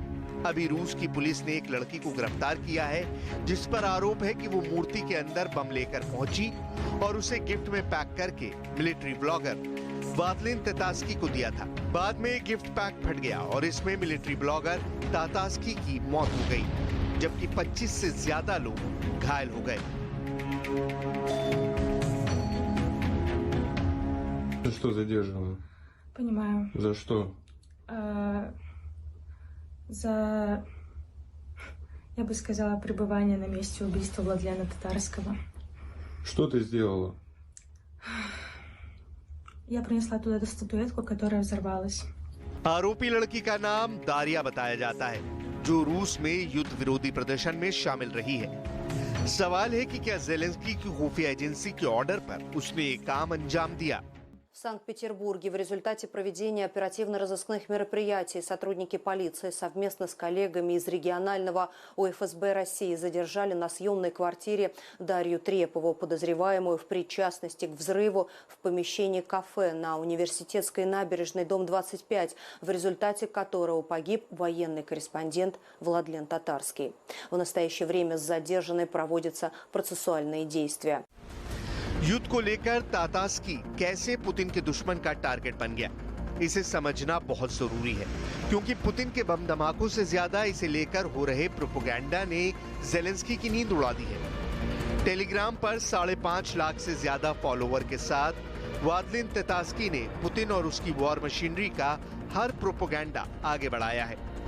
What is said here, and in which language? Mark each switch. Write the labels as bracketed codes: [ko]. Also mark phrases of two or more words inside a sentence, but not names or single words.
[hi] अभी रूस की पुलिस ने एक लड़की को गिरफ्तार किया है जिस पर आरोप है कि वो मूर्ति के अंदर बम लेकर पहुंची और उसे गिफ्ट में पैक करके [en] military blogger [hi] वादलिन तितास्की को दिया था। बाद में गिफ्ट पैक फट गया और इसमें [en] military blogger [hi] तितास्की की मौत हो गई, जबकि 25 से ज्यादा लोग घायल हो गए। [ru] Что задерживаю? Понимаю. За что? За, я бы сказала, пребывание на месте убийства Владлена Татарского. Что ты сделала? Я принесла туда эту статуэтку, которая взорвалась. [hi] आरोपी लड़की का नाम दारिया बताया जाता है, जो रूस में युद्ध विरोधी प्रदर्शन में शामिल रही है। सवाल है कि क्या ज़ेलेंस्की की खुफिया एजेंसी के ऑर्डर पर उसने ये काम अंजाम दिया? [ru] В Санкт-Петербурге в результате проведения оперативно-розыскных мероприятий сотрудники полиции совместно с коллегами из регионального УФСБ России задержали на съемной квартире Дарью Трепову, подозреваемую в причастности к взрыву в помещении кафе на Университетской набережной, дом 25, в результате которого погиб военный корреспондент Владлен Татарский. В настоящее время с задержанной проводятся процессуальные действия. [hi] युद्ध को लेकर तातास्की कैसे पुतिन के दुश्मन का टारगेट बन गया, इसे समझना बहुत जरूरी है, क्योंकि पुतिन के बम धमाकों से ज्यादा इसे लेकर हो रहे प्रोपेगेंडा ने जेलेंस्की की नींद उड़ा दी है। टेलीग्राम पर 5.5 लाख से ज्यादा फॉलोवर के साथ वादलिन ततास्की ने पुतिन और उसकी [en] war machinery [hi] का हर प्रोपेगेंडा आगे बढ़ाया है।